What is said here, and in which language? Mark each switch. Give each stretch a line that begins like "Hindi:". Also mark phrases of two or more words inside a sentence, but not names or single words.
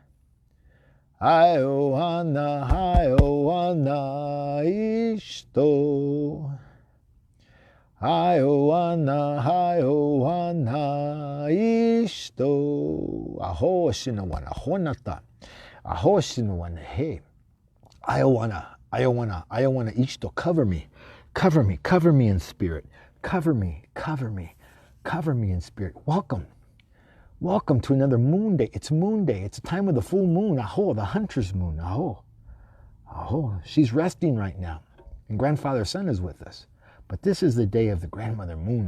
English: Hayohana, Hayohana, Ishto. Hayohana, Hayohana, Ishto. Aho shinawana, honata. Aho shinawana, hey. Iowana, Ishto, cover me in spirit. Cover me in spirit. Welcome to another Moonday. It's Moonday. It's a time of the full moon. Aho, the hunter's moon. Aho. She's resting right now. And Grandfather Sun is with us. But this is the day of the grandmother moon.